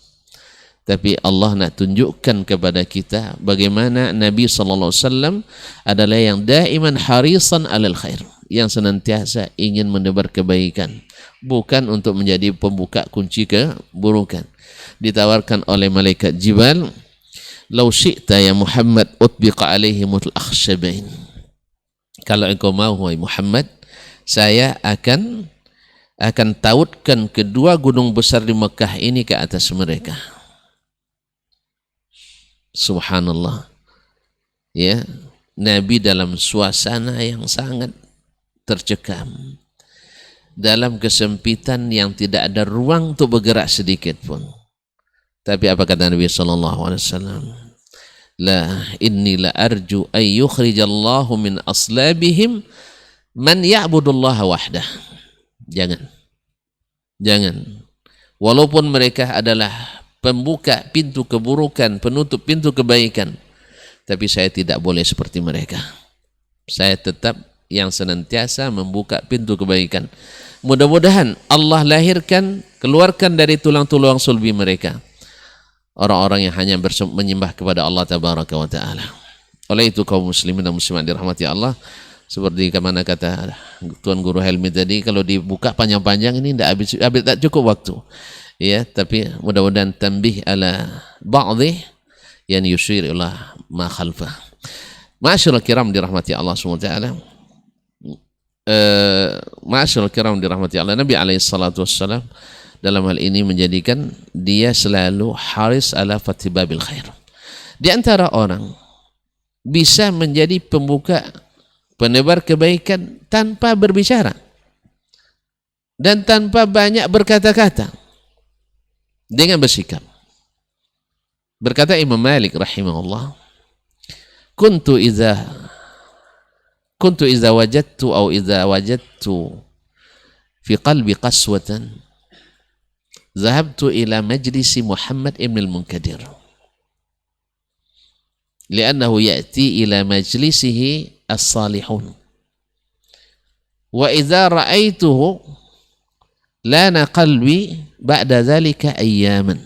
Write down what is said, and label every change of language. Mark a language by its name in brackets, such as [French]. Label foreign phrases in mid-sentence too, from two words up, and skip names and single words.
[Malay] Tapi Allah nak tunjukkan kepada kita bagaimana Nabi [Arabic] صلى الله عليه وسلم [Malay] adalah yang [Arabic] دائما حريصا على الخير, [Malay] yang senantiasa ingin menebar kebaikan, bukan untuk menjadi pembuka kunci keburukan. Ditawarkan oleh malaikat Jibal, [Arabic] "لو شئت يا محمد أطبق عليهم الأخشبين." [Malay] Kalau engkau mau wahai Muhammad, saya akan tautkan kedua gunung besar di Mekah ini ke atas mereka. [Arabic] Subhanallah. [Malay] Ya, Nabi dalam suasana yang sangat tercekam, dalam kesempitan yang tidak ada ruang untuk bergerak sedikit pun. Tapi apa kata Nabi [Arabic] صلى الله عليه وسلم? لا إني لأرجو أن يخرج الله من أصلابهم من يعبد الله وحده. [Malay] Jangan. Walaupun mereka adalah pembuka pintu keburukan, penutup pintu kebaikan, tapi saya tidak boleh seperti mereka. Saya tetap yang senantiasa membuka pintu kebaikan. Mudah-mudahan Allah keluarkan dari tulang-tulang sulbi mereka orang-orang yang hanya menyembah kepada Allah [Arabic] تبارك وتعالى. [Malay] Oleh itu kaum muslimin dan muslimat dirahmati Allah, seperti kemana kata Tuan Guru Helmi tadi, kalau dibuka panjang-panjang ini tidak cukup waktu. Ya, tapi mudah-mudahan [Arabic] تنبيه على بعض yang يشير إلى ما خلفه. معاشر الكرام [Malay] dirahmati Allah SWT. [Arabic] معاشر الكرام [Malay] dirahmati Allah, Nabi [Arabic] عليه الصلاة والسلام [Malay] dalam hal ini menjadikan dia selalu [Arabic] حريص على فتح باب الخير. [Malay] Di antara orang bisa menjadi pembuka, penebar kebaikan tanpa berbicara dan tanpa banyak berkata-kata, dengan bersikap. Berkata Imam Malik [Arabic] rahimahullah, كنت إذا وجدت في قلبي قسوة ذهبت إلى مجلس محمد بن المنكدر لأنه يأتي إلى مجلسه الصالحون وإذا رأيته لان قلبي بعد ذلك أياما.